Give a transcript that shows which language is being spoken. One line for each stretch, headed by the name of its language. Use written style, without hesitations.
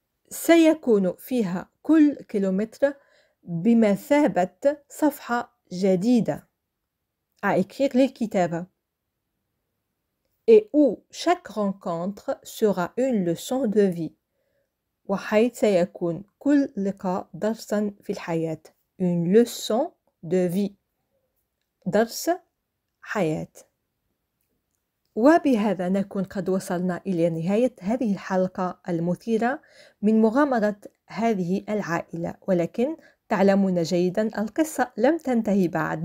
Arabic: سيكون فيها كل كيلومتر بمثابة صفحة جديدة
French: à écrire
Arabic: للكتابة.
French: Et où chaque rencontre sera une leçon de vie.
Arabic: وحيث سيكون كل لقاء درسا في الحياة.
French: Une leçon de vie.
Arabic: درس حياة. وبهذا نكون قد وصلنا إلى نهاية هذه الحلقة المثيرة من مغامرة هذه العائلة، ولكن تعلمون جيدا القصة لم تنتهي بعد.